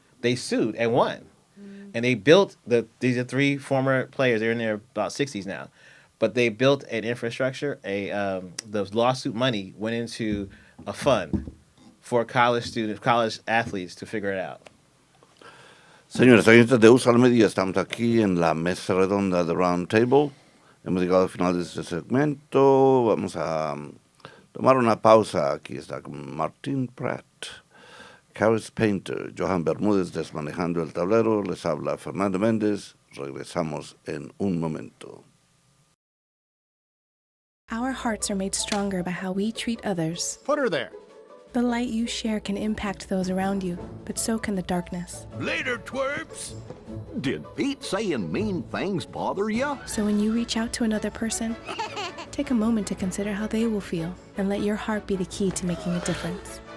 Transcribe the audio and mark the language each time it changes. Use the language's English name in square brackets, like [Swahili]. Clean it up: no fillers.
[English] They sued and won. And they built, these are 3 former players, they're in their about 60s now. But they built an infrastructure, the lawsuit money went into a fund for college athletes to figure it out. [Spanish] Señores oyentes de USALA Media, estamos aquí en la mesa redonda de Round Table. Hemos llegado al final de este segmento. Vamos a tomar una pausa. Aquí está con Martín Pratt, Karis Painter, Johan Bermúdez desmanejando el tablero. Les habla Fernando Mendez. Regresamos en un momento. [English] Our hearts are made stronger by how we treat others. Put her there. The light you share can impact those around you, but so can the darkness. Later, twerps. Did Pete saying mean things bother you? So when you reach out to another person, take a moment to consider how they will feel and let your heart be the key to making a difference.